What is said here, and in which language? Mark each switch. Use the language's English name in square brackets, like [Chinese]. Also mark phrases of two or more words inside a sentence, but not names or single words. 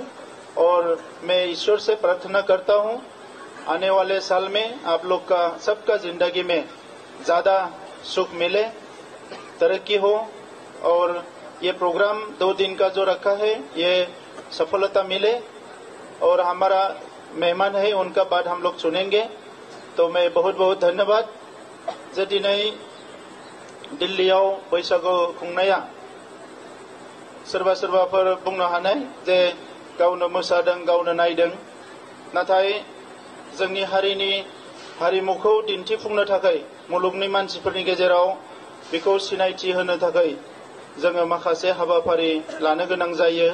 [Hindi] और मैं ईश्वर से प्रार्थना करता हूं आने वाले साल में आप लोग का सबका जिंदगी में ज्यादा सुख मिले, तरक्की हो। और ये प्रोग्राम 2 दिन का जो रखा है ये सफलता मिले। और हमारा मेहमान है, उनका बात हम लोग सुनेंगे। तो मैं बहुत बहुत धन्यवाद। [Bodo] जे दिनै दिल्लीयाव बैसागु खुंनाया सोरबा सोरबाफोर बुंनो हानाय जे गावनो मोसादों, गावनो नायदों, नाथाय जोंनि हारिनि हारिमुखौ दिन्थिफुंनो थाखाय मुलुगनि मानसिफोरनि गेजेराव बेखौ सिनायथि होनो थाखाय जोङो माखासे हाबाफारि लानो गोनां जायो।